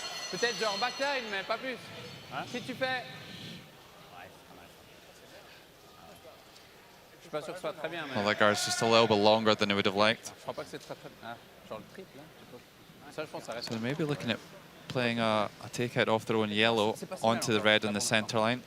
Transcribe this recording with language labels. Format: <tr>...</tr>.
<fr>Peut-être genre backline, mais pas plus. Si tu fais... pas sûr que ce soit très bien, mais</fr> <en>Well, that guard's just a little bit longer than I would have liked.</en> <fr>je crois pas que c'est très très. Ah, genre le triple, hein, je sais pas. Ça, je pense que ça reste.</fr> <en>So maybe looking at playing a takeout off their own yellow onto the red on the centre line</en>